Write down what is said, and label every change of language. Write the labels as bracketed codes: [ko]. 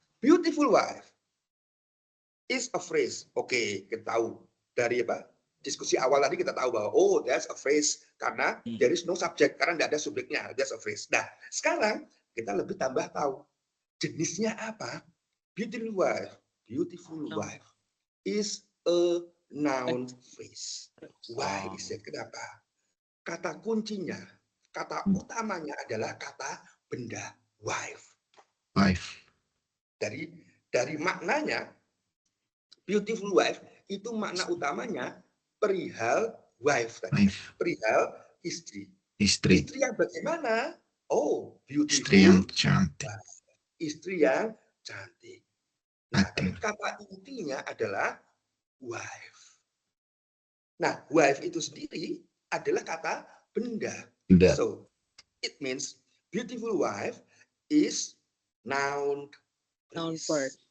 [en] Beautiful wife is a phrase. [id] Oke, kita tahu dari apa? diskusi awal tadi kita tahu bahwa [en] oh that's a phrase [id] karena [en] there is no subject, [id] karena tidak ada subjeknya, [en] that's a phrase. [id] Nah, sekarang kita lebih tambah tahu jenisnya apa. [en] Beautiful wife is a noun phrase. Why is it? [id] Kenapa? Kata kuncinya, kata utamanya adalah kata benda wife. Dari maknanya beautiful wife itu makna utamanya perihal wife tadi. Perihal istri. Istri yang bagaimana? [en] Oh, beautiful. [id] Istri yang cantik. Istri yang cantik. Nah, kata intinya adalah wife. Nah, wife itu sendiri adalah kata benda. [en] So, it means beautiful wife is noun phrase.